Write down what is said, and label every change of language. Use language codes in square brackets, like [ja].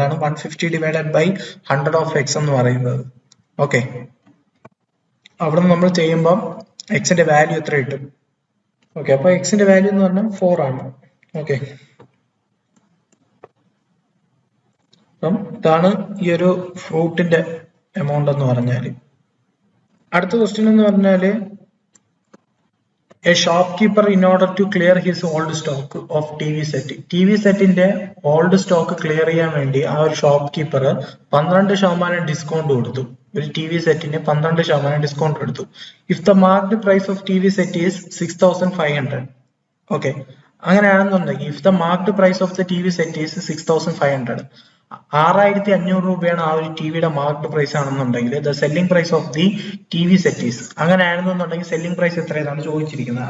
[ml] അതാണ് 150 divided by 100 of X എന്ന് പറയുന്നത്. ഓക്കെ, അവിടെ നിന്ന് നമ്മൾ ചെയ്യുമ്പോൾ എക്സിന്റെ വാല്യൂ എത്ര കിട്ടും? ഓക്കെ, അപ്പൊ എക്സിന്റെ വാല്യൂ എന്ന് പറഞ്ഞാൽ 4 ആണ്. ഓക്കെ, അപ്പം ഇതാണ് ഈ ഒരു ഫ്രൂട്ടിന്റെ എമൗണ്ട് എന്ന് പറഞ്ഞാല്. അടുത്ത ക്വസ്റ്റ്യൻ എന്ന് പറഞ്ഞാല് [en] a shopkeeper in order to clear his old stock of TV set. [ml] TV സെറ്റിന്റെ ഓൾഡ് സ്റ്റോക്ക് ക്ലിയർ ചെയ്യാൻ വേണ്ടി ആ ഒരു ഷോപ്പ് കീപ്പർ 12% ഡിസ്കൗണ്ട് കൊടുത്തു. ഒരു TV സെറ്റിന് 12% ഡിസ്കൗണ്ട് കൊടുത്തു. [en] If the marked price of TV set is 6500. [ml] Okay, അങ്ങനെയാണെന്നുണ്ടെങ്കിൽ [en] if the marked price of the TV set is 6500, [ml] 6500 രൂപയാണ് ആ ഒരു ടിവിയുടെ മാർക്ക്ഡ് പ്രൈസ് ആണെന്നുണ്ടെങ്കിൽ [en] the selling price of the TV set is, [ml] അങ്ങനെയാണെന്നുണ്ടെങ്കിൽ സെല്ലിംഗ് പ്രൈസ് എത്രയെന്നാണ് ചോദിച്ചിരിക്കുന്നത്.